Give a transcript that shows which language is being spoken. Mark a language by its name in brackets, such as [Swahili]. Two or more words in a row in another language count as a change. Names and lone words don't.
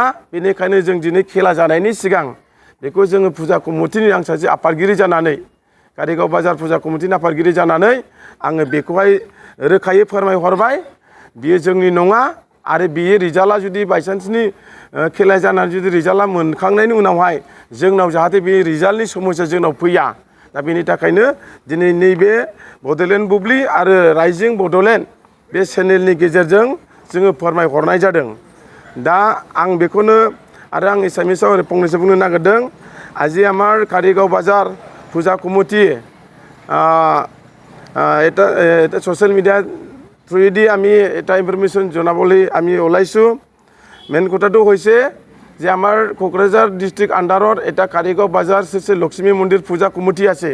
[Bodo] बेनिखायनो जों दिनै खेला जानायनि सिगां बेखौ जोङो फुजा कमिटिनि आं सासे आफादगिरि जानानै कारिगाव बाजार फुजा कमिटिनि आफादगिरि जानानै आङो बेखौहाय रोखायै फोरमायहरबाय बियो जोंनि नङा आरो बियो रिजाल्टआ जुदि बायसान्सनि खेला जानानै जुदि रिजाल्टआ मोनखांनायनि उनावहाय जोंनाव जाहाथे बे रिजाल्टनि समस्या जोंनाव फैया। दा बेनि थाखायनो दिनै नैबे बड'लेण्ड बुब्लि आरो रायजिं बड'लेण्ड बे चेनेलनि गेजेरजों जोङो फोरमायहरनाय जादों। दा आं बेखौनो आरो आं एसामिसाव ओरै फंनैसो बुंनो नागिरदों [Assamese] আজি আমার কারিগাঁও বাজার পূজা কমিটি এটা [English] social media [Assamese] থ্ৰুৱেদি আমি এটা ইনফৰমেশ্যন জনাবলৈ আমি ওলাইছোঁ। মেইন কথাটো হৈছে যে আমাৰ কোকৰাঝাৰ [English] district under [Assamese] এটা কাৰিগাঁও বাজাৰ শ্ৰী শ্ৰী লক্ষ্মী মন্দিৰ পূজা কমিটি আছে।